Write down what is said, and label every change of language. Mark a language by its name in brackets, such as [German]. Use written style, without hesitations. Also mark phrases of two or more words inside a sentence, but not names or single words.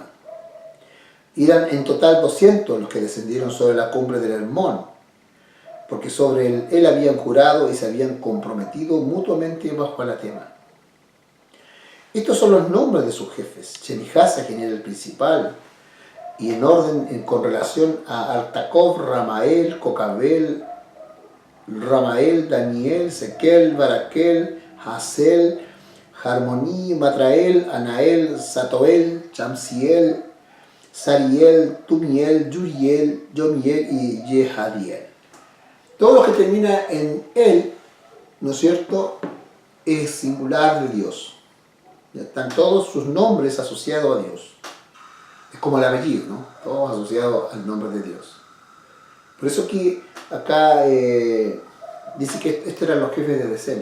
[Spanish] Eran en total 200 los que descendieron sobre la cumbre del Hermón, porque sobre él habían jurado y se habían comprometido mutuamente bajo anatema. Estos son los nombres de sus jefes. Chemijasa, quien era el principal, y en orden con relación a Altacov, Ramael, Cocabel, Ramael, Daniel, Sequel, Baraquel, Hazel, Harmoní, Matrael, Anael, Satoel, Chamsiel, Sariel, Tumiel, Yuriel, Yomiel y Yehadiel. Todo lo que termina en él, ¿no es cierto?, es singular de Dios. Ya están todos sus nombres asociados a Dios. Es como el apellido, ¿no? Todos asociados al nombre de Dios. Por eso que acá dice que estos eran los jefes de decena.